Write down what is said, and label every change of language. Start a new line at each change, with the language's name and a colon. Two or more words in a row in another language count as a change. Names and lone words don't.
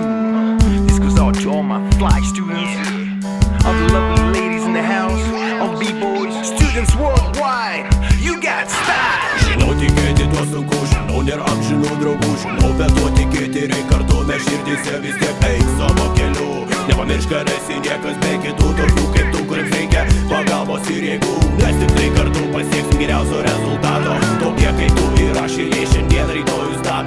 English: This goes out to all my fly students, all the lovely ladies in the house, all b-boys, students worldwide. You got style.
Lithuanian: Žinau, tikėti tuo sunku, žinau, nėra amžinų draugų, žinau, bet tuo tikėti reik kartu, mes širdyse vis tiek eik savo keliu. Nepamiršk, kad esi niekas be kitų, tokių kaip tu, kuriems reikia pagalbos ir jėgų. Mes tikrai kartu pasieksim geriausio rezultato, tokie kaip tu ir aš ir jie šiandien rytojų stato.